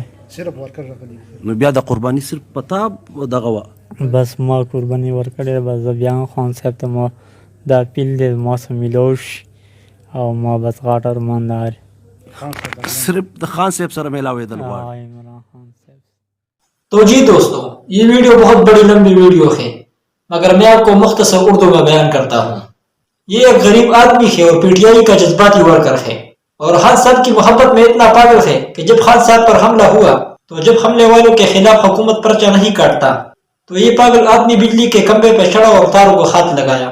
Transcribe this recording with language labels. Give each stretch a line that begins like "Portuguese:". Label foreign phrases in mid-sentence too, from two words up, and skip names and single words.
Pashto: صرف ورکر راغلی. نو بیا د قرباني صرف په تا دغه وه؟ بس ما قرباني ورکړې، بس زه بیا هم خان صاحب ته ما دا اپیل دی ما سره میلاو شي او ما بس غاټ ارمان دی صرف د خان صاحب سره میلاوېدل غواړي. عمران خان صاحب.
Urdu: تو جی دوستوں، یہ ویڈیو بہت بڑی لمبی ویڈیو ہے، مگر میں آپ کو مختصر اردو میں بیان کرتا ہوں۔ یہ ایک غریب آدمی ہے اور پی ٹی آئی کا جذباتی ورکر ہے، اور خان صاحب کی محبت میں اتنا پاگل ہے کہ جب خان صاحب پر حملہ ہوا تو جب حملے والوں کے خلاف حکومت پرچہ نہیں کاٹتا تو یہ پاگل آدمی بجلی کے کھمبے پہ چڑھا اور تاروں کو ہاتھ لگایا۔